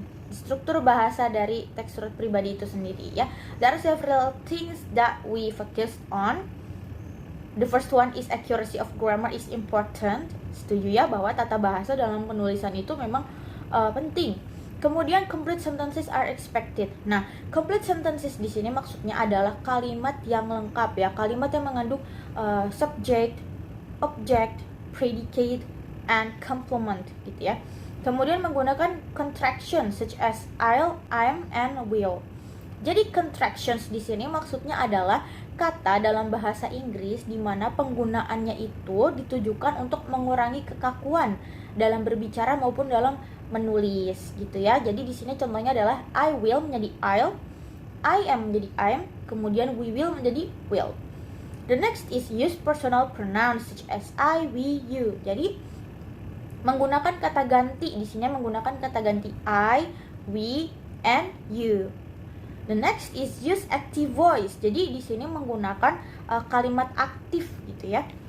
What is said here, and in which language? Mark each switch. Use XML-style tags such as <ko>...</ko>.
<id>struktur bahasa dari teks surat pribadi itu sendiri ya.</id> <en>There are several things that we focus on. The first one is accuracy of grammar is important.</en> <id>Setuju ya bahwa tata bahasa dalam penulisan itu memang penting.</id> <en>Kemudian complete sentences are expected.</en> <id>Nah, complete sentences di sini maksudnya adalah kalimat yang lengkap ya, kalimat yang mengandung</id> <en>subject, object, predicate, and complement</en> <id>gitu ya. Kemudian menggunakan</id> <en>contractions such as I'll, I'm, and will.</en> <id>Jadi contractions di sini maksudnya adalah kata dalam bahasa Inggris di mana penggunaannya itu ditujukan untuk mengurangi kekakuan dalam berbicara maupun dalam menulis gitu ya. Jadi di sini contohnya adalah I will menjadi I'll, I am menjadi I'm, kemudian we will menjadi will.</id> <en>The next is use personal pronouns such as I, we, you.</en> <id>Jadi menggunakan kata ganti di sini menggunakan kata ganti I, we, and you.</id> <en>The next is use active voice.</en> <id>Jadi di sini menggunakan kalimat aktif gitu ya.</id>